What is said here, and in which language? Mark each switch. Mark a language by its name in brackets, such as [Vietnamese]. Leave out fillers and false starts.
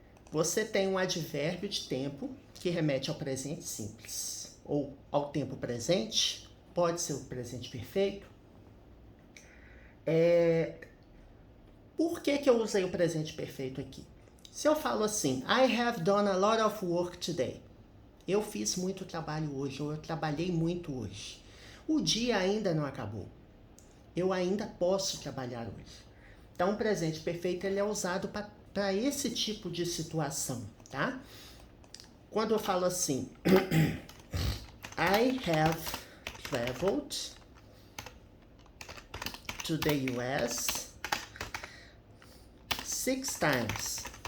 [Portuguese] Você tem um advérbio de tempo que remete ao presente simples ou ao tempo presente, pode ser o presente perfeito. Por que eu usei o presente perfeito aqui? Se eu falo assim, [English] I have done a lot of work today. [Portuguese] Eu fiz muito trabalho hoje, ou eu trabalhei muito hoje. O dia ainda não acabou. Eu ainda posso trabalhar hoje. Então, o presente perfeito ele é usado para esse tipo de situação, tá? Quando eu falo assim, [English] I have traveled to the US 6 times.